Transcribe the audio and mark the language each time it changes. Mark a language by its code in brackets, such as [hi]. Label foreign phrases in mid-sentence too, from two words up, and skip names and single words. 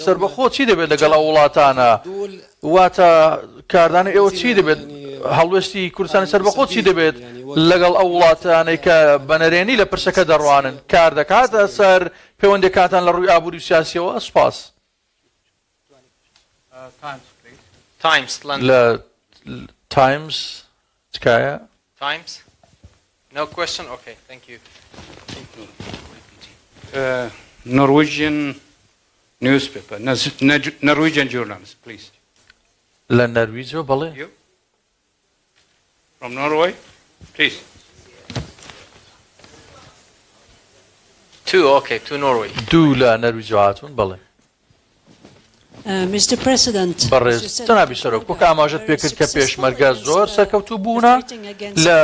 [ckb] سەربەخۆ چی دەبێت لەگەڵ ئەو وڵاتانە واتە کاردانی ئێوە چی دەبێت هەڵوێستی کوردستانی سەربەخۆ چی دەبێت لەگەڵ ئەو وڵاتانەی کە بەنەرێنی لە پرسەکە دەڕوانن کار دەکاتە سەر پەیوەندەکاتان لە ڕووی ئابووری سیاسیەوە سپاس لە تایمز تکایە [en] Times? No question? Okay, thank you. Norwegian newspaper, Norwegian journalist, please. [ckb] لە نەرویجۆ بەڵێ [en] From Norway, please. Two Norway. [ckb] دوو لە نەرویجۆ هاتوون بەڵێ بەڕێز جەنابی سەرۆک وەک ئاماژەت پێکرد کە پێشمەرگە زۆر سەرکەوتوو بوونە لە